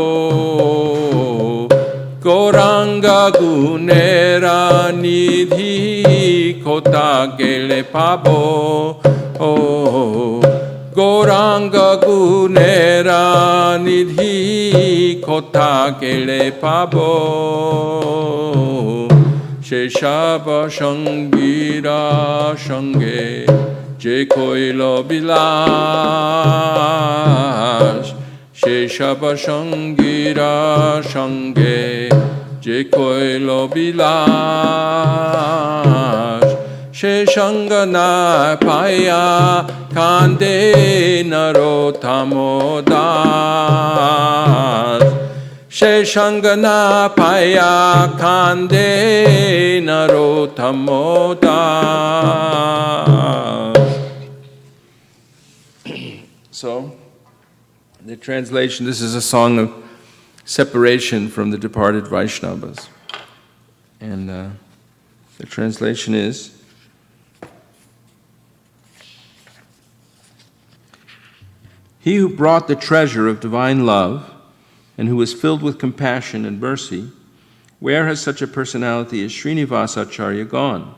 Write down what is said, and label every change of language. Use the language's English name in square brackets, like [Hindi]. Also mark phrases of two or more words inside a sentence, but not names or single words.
[Bangla] গৌরাঙ্গ গুণের নিধি কোথা গেলে পাবো. গৌরাঙ্গ গুণের নিধি কোথা গেলে পাবো. সে সব সঙ্গীর সঙ্গে যে কৈল বিলাস, সে সব সঙ্গীর সঙ্গে, যে কৈল বিলাস, সে সঙ্গ না পাইয়া কান্দে নরোত্তমদাস, সে সঙ্গ না পাইয়া কান্দে নরোত্তমদাস. [English] So, the translation, this is a song of separation from the departed Vaishnavas. And the translation is, he who brought the treasure of divine love and who is filled with compassion and mercy, where has such a personality as Srinivasa Acharya gone?